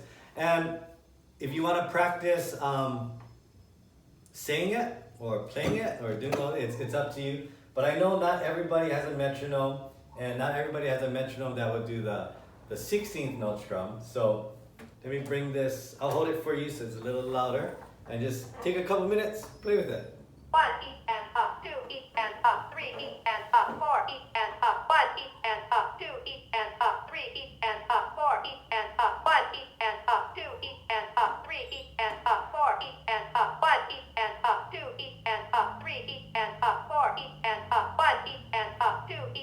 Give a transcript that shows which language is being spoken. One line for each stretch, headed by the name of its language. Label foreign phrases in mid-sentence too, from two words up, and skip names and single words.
English: And if you want to practice saying it or playing it or doing all it's up to you. But I know not everybody has a metronome, And not everybody has a metronome that would do the 16th note strum. So let me bring this, I'll hold it for you so it's a little louder. And just take a couple minutes, play with it. 1 E and up, 2 E and up, 3 E and up, 4 E and up, 1 E and up, 2 E and up, 3 E and up, 4 E and up, 1 E and up, 2 E and up, 3 E and up, 4 E and up, 1 E and up, 2 E and up, 3 E and up, 4 E and up, 1 E and up, 2 E